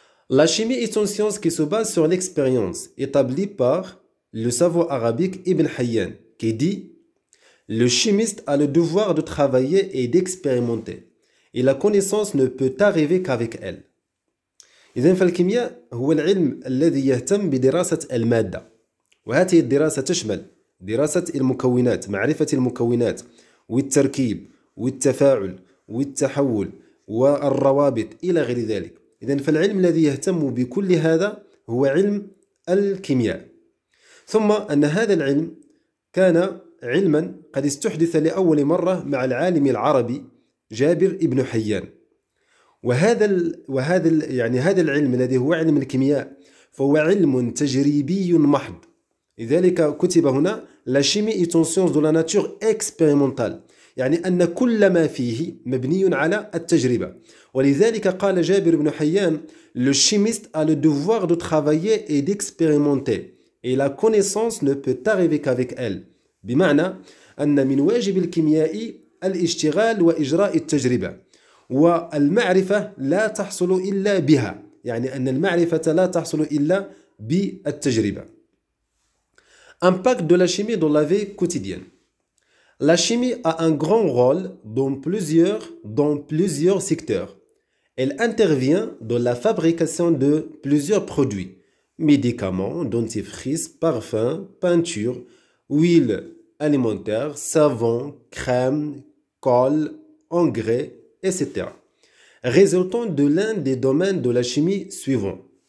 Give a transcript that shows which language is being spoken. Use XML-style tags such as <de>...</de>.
<fr>La chimie est une science qui se base sur l'expérience établie par le savant arabique Ibn Hayyan, qui dit: le chimiste a le devoir de travailler et d'expérimenter, et la connaissance ne peut arriver qu'avec elle.</fr> <ar>إذن فالكيمياء هو العلم الذي يهتم بدراسة المادة، وهذه الدراسة تشمل دراسة المكونات، معرفة المكونات والتركيب والتفاعل والتحول والروابط إلى غير ذلك. إذن فالعلم الذي يهتم بكل هذا هو علم الكيمياء. ثم أن هذا العلم كان علما قد استحدث لأول مرة مع العالم العربي جابر ابن حيان. هذا العلم الذي هو علم الكيمياء فهو علم تجريبي محض. لذلك كتب هنا</ar> <fr>la chimie est une science de la nature expérimentale،</fr> <ar>يعني أن كل ما فيه مبني على التجربة. ولذلك قال جابر بن حيان:</ar> <fr>le chimiste a le devoir de travailler et d'expérimenter, et la connaissance ne peut arriver qu'avec elle.</fr> <ar>بمعنى أن من واجب الكيميائي الاشتغال وإجراء التجربة، والمعرفة لا تحصل إلا بها، يعني أن المعرفة لا تحصل إلا بالتجربة.</ar> <fr>Impact de la chimie dans la vie quotidienne. La chimie a un grand rôle dans plusieurs secteurs. Elle intervient dans la fabrication de plusieurs produits: médicaments, dentifrices, parfums, peintures, huiles alimentaires, savon, crème, colle, engrais, etc., résultant de l'un des domaines de la chimie suivants.</fr>